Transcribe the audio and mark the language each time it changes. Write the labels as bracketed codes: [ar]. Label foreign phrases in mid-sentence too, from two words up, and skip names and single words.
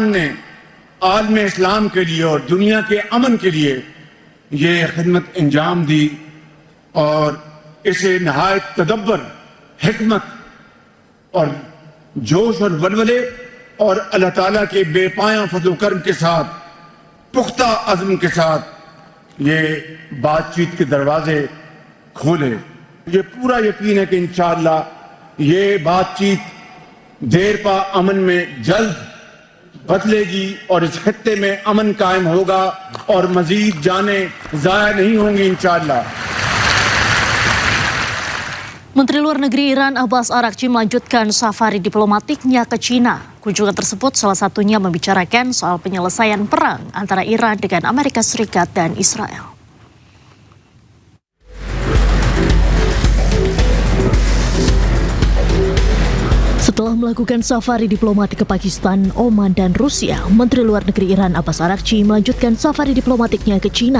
[ur] نے عالم اسلام کے لیے اور دنیا کے امن کے لیے یہ خدمت انجام دی اور اسے نہایت تدبر، حکمت اور جوش اور ولولے اور اللہ تعالیٰ کے بےپایا فضل کرم کے ساتھ، پختہ عزم کے ساتھ یہ بات چیت کے دروازے کھولے. یہ پورا یقین ہے کہ ان شاء اللہ یہ بات چیت دیر پا امن میں جلد بدلے گی اور اس خطے میں امن قائم ہوگا اور مزید جانیں ضائع نہیں ہوں گی ان شاء اللہ. [id] Menteri Luar Negeri Iran Abbas Araghchi melanjutkan safari diplomatiknya ke Cina. Kunjungan tersebut salah satunya membicarakan soal penyelesaian perang antara Iran dengan Amerika Serikat dan Israel. Setelah melakukan safari diplomatik ke Pakistan, Oman, dan Rusia, Menteri Luar Negeri Iran Abbas Araghchi melanjutkan safari diplomatiknya ke Cina.